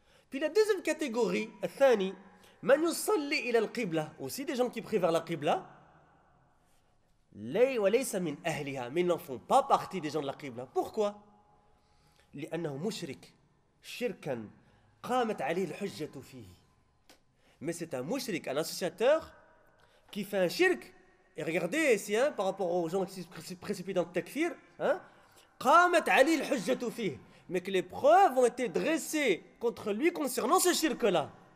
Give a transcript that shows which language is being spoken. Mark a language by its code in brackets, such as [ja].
[fr] Puis la deuxième catégorie, [ar] الثاني, من يصلي إلى القبلة. [fr] Aussi des gens qui prient vers la Qibla. [ar] وليس من أهلها. [fr] Mais ils n'en font pas partie des gens de la Qibla. Pourquoi? [ar] لأنه مشرك شركا قامت عليه الحجة فيه. [fr] Mais c'est un mushrik, un associateur qui fait un shirk. Et regardez ici, hein, par rapport aux gens qui se précipitent dans le takfir, hein, [ar] قامت عليه الحجة فيه. [fr] Mais que les preuves ont été dressées contre lui concernant ce shirk là.